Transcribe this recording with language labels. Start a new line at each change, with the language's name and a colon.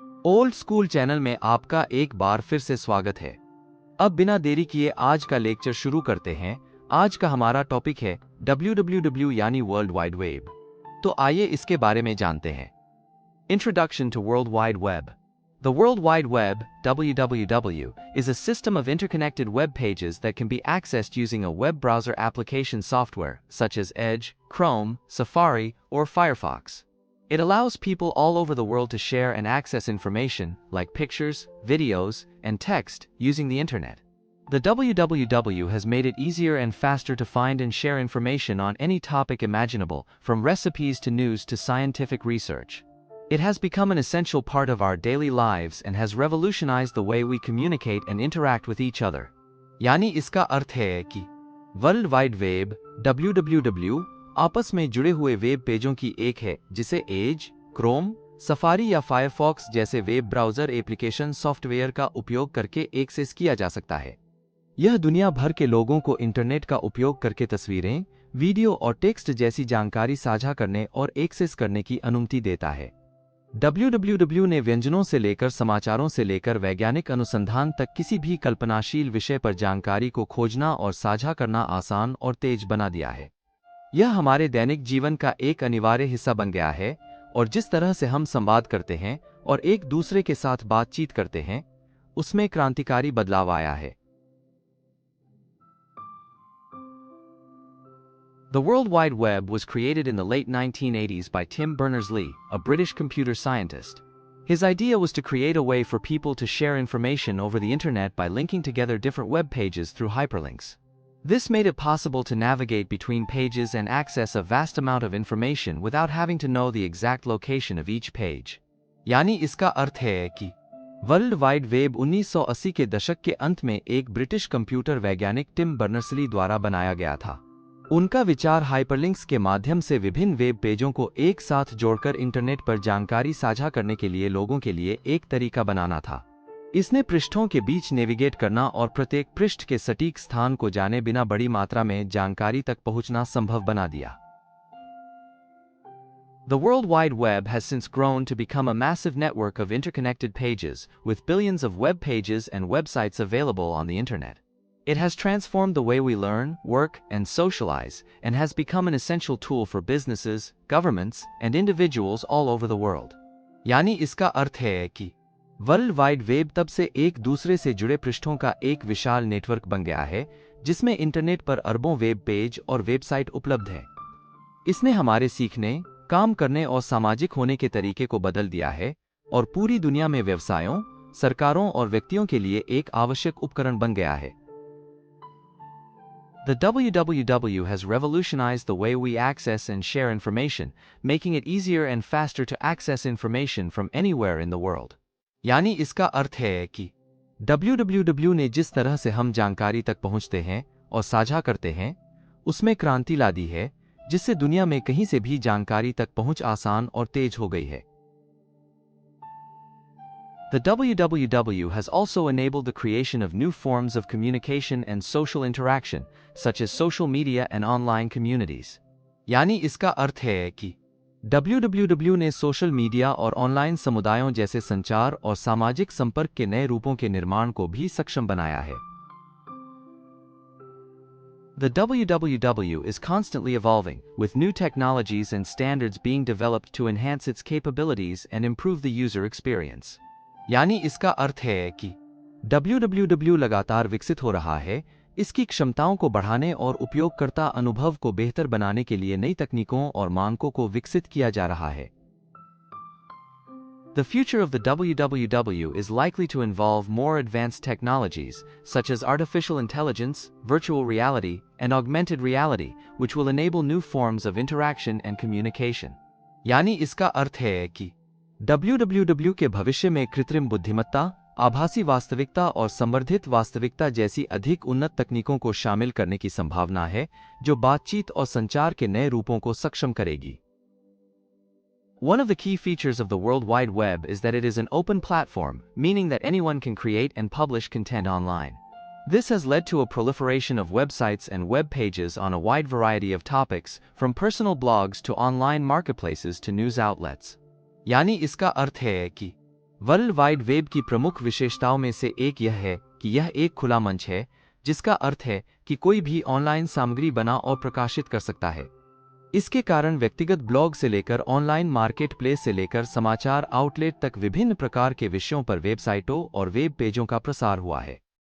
Hindi: Old school channel में आपका एक बार फिर से स्वागत है। अब बिना देरी किए आज का लेक्चर शुरू करते हैं। आज का हमारा टॉपिक है www यानी वर्ल्ड वाइड वेब। तो आइए इसके बारे में जानते हैं।
English: Introduction to World Wide Web. The World Wide Web, WWW, is a system of interconnected web pages that can be accessed using a web browser application software, such as Edge, Chrome, Safari, or Firefox. It allows people all over the world to share and access information, like pictures, videos, and text, using the internet. The WWW has made it easier and faster to find and share information on any topic imaginable, from recipes to news to scientific research. It has become an essential part of our daily lives and has revolutionized the way we communicate and interact with each other.
Hindi: यानी इसका अर्थ है कि world wide web www आपस में जुड़े हुए web पेजों की एक है जिसे एज, क्रोम, सफारी या फायरफॉक्स जैसे वेब ब्राउज़र एप्लीकेशन सॉफ्टवेयर का उपयोग करके एक्सेस किया जा सकता है। यह दुनिया भर के लोगों को इंटरनेट का उपयोग करके तस्वीरें, वीडियो और टेक्स्ट जैसी जानकारी साझा करने और एक्सेस करने की अनुमति देता है। www ने व्यंजनों से लेकर समाचारों से लेकर वैज्ञानिक अनुसंधान तक किसी भी कल्पनाशील विषय पर जानकारी को खोजना और साझा करना आसान और तेज बना दिया है। यह हमारे दैनिक जीवन का एक अनिवार्य हिस्सा बन गया है और जिस तरह से हम संवाद करते हैं और एक दूसरे के साथ बातचीत करते हैं, उसमें क्रांतिकारी बदलाव आया है।
English: The World Wide Web was created in the late 1980s by Tim Berners-Lee, a British computer scientist. His idea was to create a way for people to share information over the internet by linking together different web pages through hyperlinks. This made it possible to navigate between pages and access a vast amount of information without having to know the exact location of each page.
Hindi: यानी इसका अर्थ है कि world wide web 1980 के दशक के अंत में एक ब्रिटिश कंप्यूटर वैज्ञानिक टिम बर्नर्स-ली द्वारा बनाया गया था। उनका विचार हाइपरलिंक्स के माध्यम से विभिन्न वेब पेजों को एक साथ जोड़कर इंटरनेट पर जानकारी साझा करने के लिए लोगों के लिए एक तरीका बनाना था। इसने पृष्ठों के बीच नेविगेट करना और प्रत्येक पृष्ठ के सटीक स्थान को जाने बिना बड़ी मात्रा में जानकारी तक पहुंचना संभव बना दिया।
English: The World Wide Web has since grown to become a massive network of interconnected pages, with billions of web pages and websites available on the internet. It has transformed the way we learn, work, and socialize, and has become an essential tool for businesses, governments, and individuals all over the world.
Hindi: यानी इसका अर्थ है कि world wide web तब से एक दूसरे से जुड़े पृष्ठों का एक विशाल नेटवर्क बन गया है जिसमें इंटरनेट पर अरबों वेब पेज और वेबसाइट उपलब्ध है। इसने हमारे सीखने, काम करने और सामाजिक होने के तरीके को बदल दिया है और पूरी दुनिया में व्यवसायों, सरकारों और व्यक्तियों के लिए एक आवश्यक उपकरण बन गया है।
English: The WWW has revolutionized the way we access and share information, making it easier and faster to access information from anywhere in the world.
Hindi: यानी इसका अर्थ है कि www ने जिस तरह से हम जानकारी तक पहुंचते हैं और साझा करते हैं, उसमें क्रांति ला दी है, जिससे दुनिया में कहीं से भी जानकारी तक पहुंच आसान और तेज हो गई है।
English: The WWW has also enabled the creation of new forms of communication and social interaction, such as social media and online communities.
Hindi: यानी इसका अर्थ है कि www ने सोशल मीडिया और ऑनलाइन समुदायों जैसे संचार और सामाजिक संपर्क के नए रूपों के निर्माण को भी सक्षम बनाया है।
English: The WWW is constantly evolving, with new technologies and standards being developed to enhance its capabilities and improve the user experience.
Hindi: यानी इसका अर्थ है कि www लगातार विकसित हो रहा है, इसकी क्षमताओं को बढ़ाने और उपयोगकर्ता अनुभव को बेहतर बनाने के लिए नई तकनीकों और मानकों को विकसित किया जा रहा है।
English: The future of the WWW is likely to involve more advanced technologies, such as artificial intelligence, virtual reality, and augmented reality, which will enable new forms of interaction and communication.
Hindi: यानी इसका अर्थ है कि www के भविष्य में कृत्रिम बुद्धिमत्ता, आभासी वास्तविकता और संवर्धित वास्तविकता जैसी अधिक उन्नत तकनीकों को शामिल करने की संभावना है, जो बातचीत और संचार के नए रूपों को सक्षम करेगी।
English: One of the key features of the World Wide Web is that it is an open platform, meaning that anyone can create and publish content online. This has led to a proliferation of websites and web pages on a wide variety of topics, from personal blogs to online marketplaces to news outlets.
Hindi: यानी इसका अर्थ है कि world wide web की प्रमुख विशेषताओं में से एक यह है कि यह एक खुला मंच है, जिसका अर्थ है कि कोई भी ऑनलाइन सामग्री बना और प्रकाशित कर सकता है। इसके कारण व्यक्तिगत ब्लॉग से लेकर ऑनलाइन मार्केट प्लेस से लेकर समाचार आउटलेट तक विभिन्न प्रकार के विषयों पर वेबसाइटों और वेब पेजों का प्रसार हुआ है।